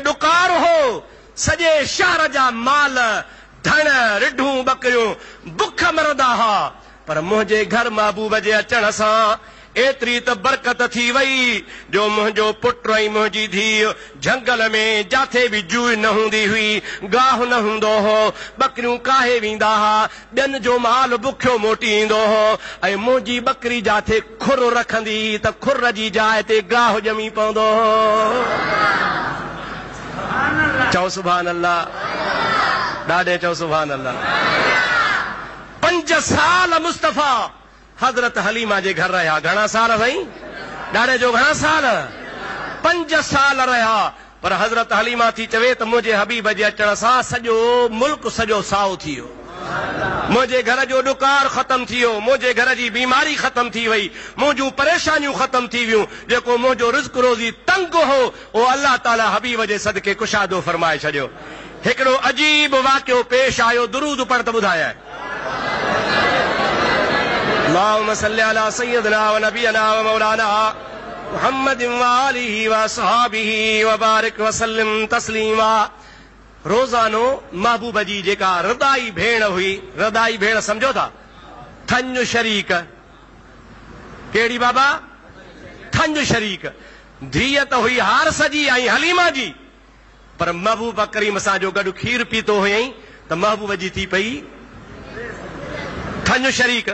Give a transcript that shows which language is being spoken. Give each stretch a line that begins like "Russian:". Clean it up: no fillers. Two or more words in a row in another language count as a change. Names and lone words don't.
Sindhi: ॾुकार हो, सॼे शहर जा माल धन रिढूं बकरियूं बुख मरदा हा, पर मुंहिंजे घर महबूब जे अचण सां एतरी त बरकत थी वई जो मुंहिंजो पुट ऐं मुंहिंजी धीउ झंगल में जाथे बि जूअ न हूंदी हुई, गाह न हूंदो हो, बकरियूं काहे वेंदा हा, ॿियनि जो माल बुखियो मोटी ईंदो हो, ऐं मुंहिंजी बकरी जाथे खुर रखंदी त खुर जी जाइ ते गाह ॼमी पवंदो हो। चओ
Arabic: سبحان الله,
Sindhi: ॾाढे चओ
Arabic: سبحان الله.
Sindhi: 5 साल मुस्तफा हजरत हलीमा जे घर रहा। घणा साल साईं? ॾाढे जो घणा साल? 5 साल रहा। पर हजरत हलीमा थी चवे त मुंहिंजे हबीब जे अचण सां सॼो मुल्क सॼो साओ थी वियो, मुंहिंजे घर जो ॾुकार ख़तम थी वियो, मुंहिंजे घर जी बीमारी ख़तम थी वई, मुंहिंजूं परेशानियूं ख़तम थी वियूं, जेको मुंहिंजो रिज़्क़ रोज़ी तंग हो उहो अल्लाह ताला हबीब जे सदके कुशादो फरमाए छॾियो। हिकिड़ो अजीब वाक़ियो पेश आयो, दुरूद पढ़ त ॿुधाया।
Arabic: اللهم صل على سيدنا و نبينا و مولانا محمد و آله و أصحابه و بارك و سلم تسليما.
Sindhi: रोज़ानो महबूब जी जेका रदाई भेण हुई, रदाई भेण समझो था, थंज शरीक, केड़ी बाबा? थंज शरीक। धीअ त हुई हारस जी ऐं हलीमा जी, पर महबूब करीम सां जो गॾु खीर पीतो हुयईं त महबूब जी थी पई थंज शरीक।